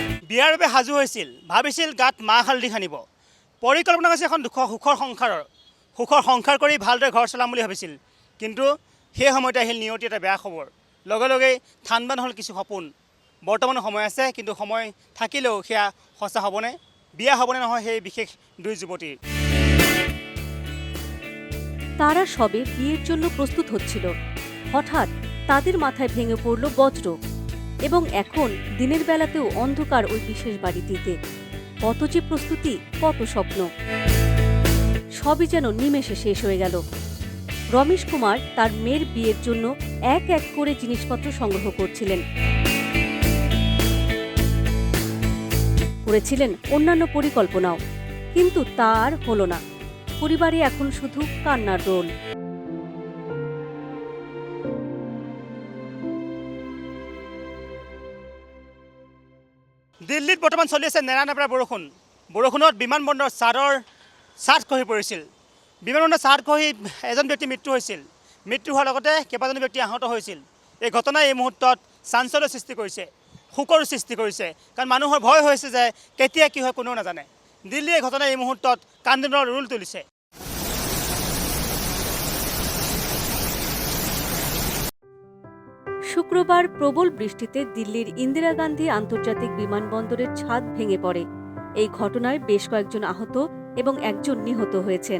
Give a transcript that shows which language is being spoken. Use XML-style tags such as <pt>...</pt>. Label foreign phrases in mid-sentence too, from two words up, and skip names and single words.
<as>বিয়াৰ বাবে সাজু হৈছিল, ভাবিছিল গাত মাহ হালধি সানিব। পৰিকল্পনা কৰিছিল এখন সুখৰ সংসাৰ কৰি ভালদৰে ঘৰ চলাম বুলি ভাবিছিল। কিন্তু সেই সময়তে আহিল নিয়তি এটা বেয়া খবৰ। লগে লগেই থান বান হ'ল কিছু সপোন। বৰ্তমান সময় আছে, কিন্তু সময় থাকিলেও সেয়া সঁচা হ'বনে, বিয়া হ'বনে নহয় সেই বিশেষ দুই যুৱতীৰ।</as> <bn>তারা সবে বিয়ের জন্য প্রস্তুত হচ্ছিল। হঠাৎ তাদের মাথায় ভেঙে পড়ল বজ্র, এবং এখন দিনের বেলাতেও অন্ধকার ওই বিশেষ বাড়িটিতে। কত যে প্রস্তুতি, কত স্বপ্ন, সবই যেন নিমেষে শেষ হয়ে গেল। রমেশ কুমার তার মেয়ের বিয়ের জন্য এক এক করে জিনিসপত্র সংগ্রহ করছিলেন। করেছিলেন অন্যান্য পরিকল্পনাও, কিন্তু তা আর হলো না। পরিবারে এখন শুধু কান্নার রোল।</bn> <as>দিল্লীত বৰ্তমান চলি আছে নেৰানেপেৰা বৰষুণ। বৰষুণত বিমানবন্দৰৰ ছাদ খহি পৰিছিল। বিমানবন্দৰৰ ছাদ খহি এজন ব্যক্তিৰ মৃত্যু হৈছিল। মৃত্যু হোৱাৰ লগতে কেইবাজনো ব্যক্তি আহত হৈছিল। এই ঘটনাই এই মুহূৰ্তত চাঞ্চল্যৰ সৃষ্টি কৰিছে, শোকৰো সৃষ্টি কৰিছে। কাৰণ মানুহৰ ভয় হৈছে যে কেতিয়া কি হয় কোনেও নাজানে। দিল্লীয়ে এই ঘটনাই এই মুহূৰ্তত কান্দোনৰ ৰোল তুলিছে।</as> <bn>শুক্রবার প্রবল বৃষ্টিতে দিল্লির ইন্দিরা গান্ধী আন্তর্জাতিক বিমানবন্দরের ছাদ ভেঙে পড়ে। এই ঘটনায় বেশ কয়েকজন আহত এবং একজন নিহত হয়েছেন।</bn>